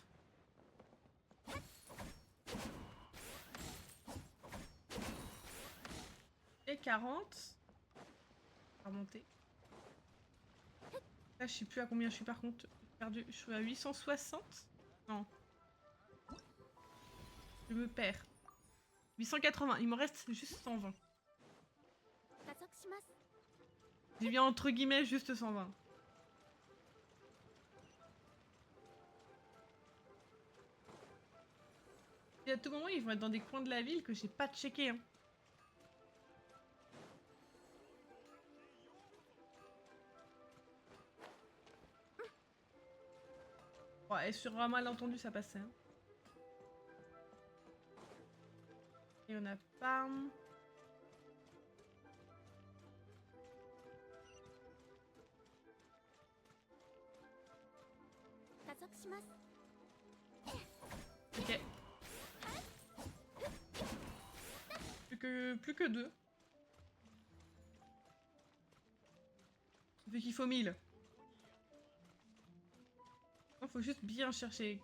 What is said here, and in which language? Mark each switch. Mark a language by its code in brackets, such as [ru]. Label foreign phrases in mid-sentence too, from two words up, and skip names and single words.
[fr] Et 40. On va remonter. Là, je sais plus à combien je suis par contre. J'ai perdu. Je suis à 860. Non. Je me perds. 880. Il me reste juste 120. [ja] 加速します。 [fr] J'ai bien entre guillemets juste 120. Et à tout moment, ils vont être dans des coins de la ville que j'ai pas checké. Hein. Ouais, et sur un malentendu, ça passait. Hein. Et on a pas. [ja] 加速します。 [fr] Ok. Plus que 2. Ça fait qu'il faut 1000. Il faut juste bien chercher.